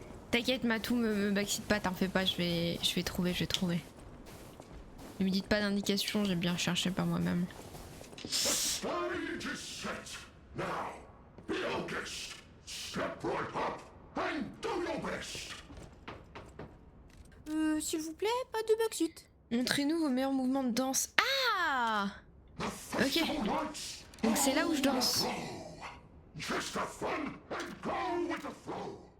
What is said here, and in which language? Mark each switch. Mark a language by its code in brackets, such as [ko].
[fr] T'inquiète Matou, me backseat pas, t'en fais pas, je vais trouver, Ne me dites pas d'indication, j'ai bien cherché par moi-même. [en] Stage is set. Now, be our guest. Step right up and do your best. [fr] S'il vous plaît, pas de backseat. Montrez-nous vos meilleurs mouvements de danse. Ah! Ok. Donc c'est là où je danse. [en] Just have fun and go with the flow.